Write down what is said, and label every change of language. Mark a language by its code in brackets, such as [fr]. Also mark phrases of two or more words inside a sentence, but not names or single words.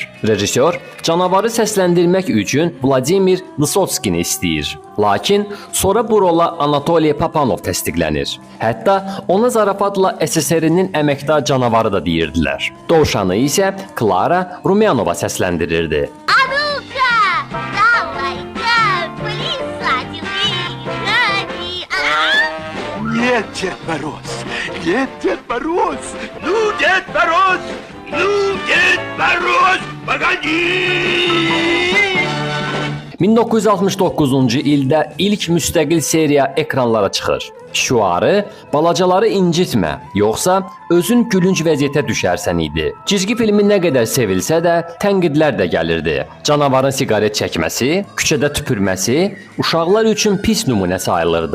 [az] Rejissor canavarı səsləndirmək üçün Vladimir Vysotskini istəyir. Lakin sonra bu rola Anatoliy Papanov təsdiqlənir. Hətta ona zarafatla SSR-nin əməkdar canavarı da deyirdilər. Dovşanı isə Klara Rumyanova səsləndirirdi. [ru] Нет, Дед Мороз! Нет, Дед Мороз! Ну, Дед Мороз! Ну, Дед Мороз! Погоди! [az] 1969-cu ildə ilk müstəqil seriya ekranlara çıxır. Şüarı balacaları incitmə, yoxsa özün gülünc vəziyyətə düşərsən idi. Cizgi filmi nə qədər sevilsə də, tənqidlər də gəlirdi. Canavarın siqaret çəkməsi, küçədə tüpürməsi uşaqlar üçün pis nümunə sayılırdı.